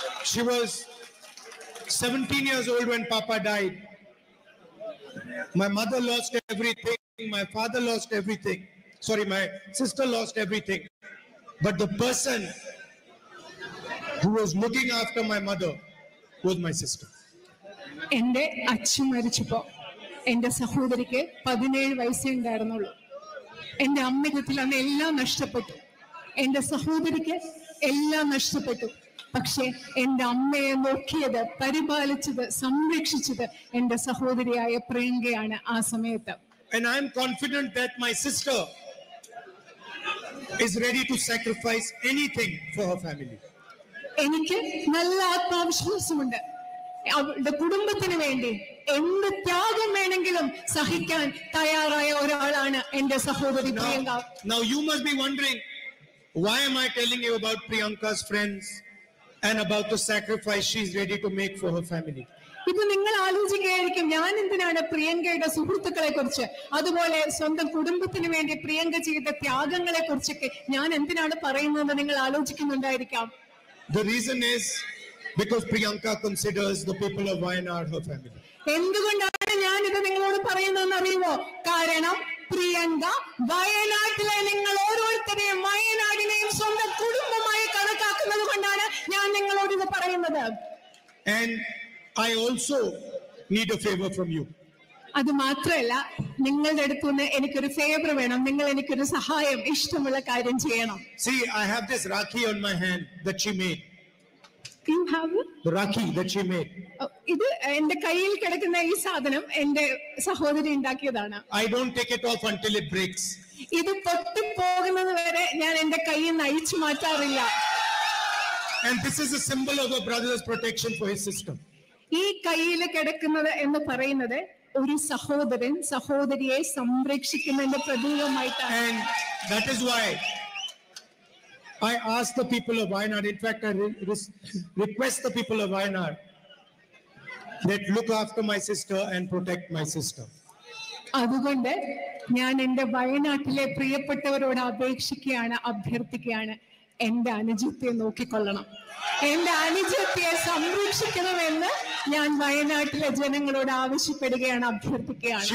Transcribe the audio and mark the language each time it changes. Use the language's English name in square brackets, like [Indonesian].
[English] She was 17 years old when Papa died. My mother lost everything. My father lost everything. Sorry, my sister lost everything. But the person who was looking after my mother was my sister. [Malayalam] എന്റെ അച്ഛൻ മരിച്ചപ്പോ എന്റെ സഹോദരിക്ക് 17 വയസ്സേ ഉണ്ടായിരുന്നുള്ളൂ. എന്റെ അമ്മയ്ക്ക് അന്ന് എല്ലാം നഷ്ടപ്പെട്ടു, എന്റെ സഹോദരിക്ക് എല്ലാം നഷ്ടപ്പെട്ടു. പക്ഷെ എന്റെ അമ്മയെ നോക്കിയത്, പരിപാലിച്ചത്, സംരക്ഷിച്ചത് എന്റെ സഹോദരിയായ പ്രിയങ്കയാണ് ആ സമയത്ത്. [English] And I am confident that my sister is ready to sacrifice anything for her family. [Malayalam] എനിക്ക് നല്ല ആത്മവിശ്വാസമുണ്ട്, അവളുടെ കുടുംബത്തിന് വേണ്ടി എന്ത് ത്യാഗം വേണമെങ്കിലും സഹിക്കാൻ തയ്യാറായ ഒരാളാണ് എന്റെ സഹോദരി Priyanka. [English] Now you must be wondering, why am I telling you about Priyanka's friends and about the sacrifice she is ready to make for her family? [Malayalam] ഇപ്പൊ നിങ്ങൾ ആലോചിക്കുകയായിരിക്കും, ഞാൻ എന്തിനാണ് പ്രിയങ്കയുടെ സുഹൃത്തുക്കളെ കുറിച്ച്, അതുപോലെ സ്വന്തം കുടുംബത്തിന് വേണ്ടി പ്രിയങ്ക ചെയ്ത ത്യാഗങ്ങളെ കുറിച്ചൊക്കെ ഞാൻ എന്തിനാണ് പറയുന്നതെന്ന് നിങ്ങൾ ആലോചിക്കുന്നുണ്ടായിരിക്കാം. [English] The reason is because Priyanka considers the people of Wayanad her family. [Malayalam] എന്തുകൊണ്ടാണ് ഞാൻ ഇത് നിങ്ങളോട് പറയുന്നതെന്ന് അറിയുമോ? കാരണം പ്രിയങ്ക വയനാട്ടിലെ നിങ്ങൾ ഓരോരുത്തരെയും, വയനാടിനെയും സ്വന്തം കുടുംബമായി കണക്കാക്കുന്നത് കൊണ്ടാണ് ഞാൻ നിങ്ങളോട് ഇത് പറയുന്നത്. [English] And I also need a favor from you. [Malayalam] അത് മാത്രമല്ല, നിങ്ങളുടെ അടുത്തുനിന്ന് എനിക്കൊരു ഫേവർ വേണം, നിങ്ങൾ എനിക്കൊരു സഹായം, ഇഷ്ടമുള്ള കാര്യം ചെയ്യണം. [English] See, I have this rakhi on my hand that she made. You have it? The rakhi that she made. [Malayalam] ഇത് എന്റെ കയ്യിൽ കിടക്കുന്ന ഈ സാധനം എന്റെ സഹോദരി ഉണ്ടാക്കിയതാണ്. [English] I don't take it off until it breaks. [Malayalam] ഇത് പൊട്ടി പോകുന്നത് വരെ ഞാൻ എന്റെ കയ്യിൽ നിന്ന് അഴിച്ചു മാറ്റാറില്ല. [English] And this is a symbol of a brother's protection for his sister. [Malayalam] ഈ കയ്യിൽ കിടക്കുന്നത് എന്ന് പറയുന്നത് ഒരു സഹോദരൻ സഹോദരിയെ സംരക്ഷിക്കുന്നതിന്റെ പ്രതീകമായിട്ടാണ്. [English] And that is why I ask the people of Wayanad, in fact I request the people of Wayanad that look after my sister and protect my sister. [Malayalam] അതുകൊണ്ട് ഞാൻ എന്റെ വയനാട്ടിലെ പ്രിയപ്പെട്ടവരോട് അപേക്ഷിക്കുകയാണ്, അഭ്യർത്ഥിക്കുകയാണ്, എന്റെ അനുജത്തെ നോക്കിക്കൊള്ളണം, എന്റെ അനുജത്തെ സംരക്ഷിക്കണമെന്ന് ഞാൻ വയനാട്ടിലെ ജനങ്ങളോട് ആവശ്യപ്പെടുകയാണ്, അഭ്യർത്ഥിക്കുകയാണ്.